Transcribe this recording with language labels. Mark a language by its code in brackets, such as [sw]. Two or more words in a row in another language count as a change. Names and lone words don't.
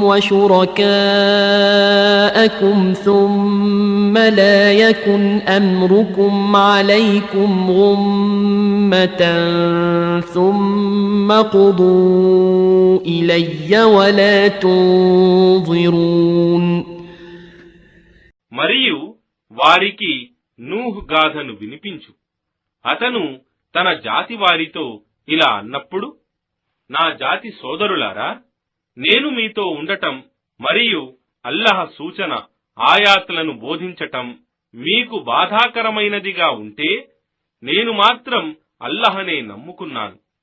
[ar] وشركاءكم ثم لا يكن أمركم عليكم غمة ثم قضوا إلي ولا تنظرون. [te] మరియు వారికి నూహ్ గాథను వినిపించు. అతను తన జాతి వారితో ఇలా అన్నప్పుడు, నా జాతి సోదరులారా, నేను మీతో ఉండటం మరియు అల్లాహ్ సూచన ఆయాతులను బోధించటం మీకు బాధాకరమైనదిగా ఉంటే నేను మాత్రం అల్లాహనే నమ్ముకున్నాను.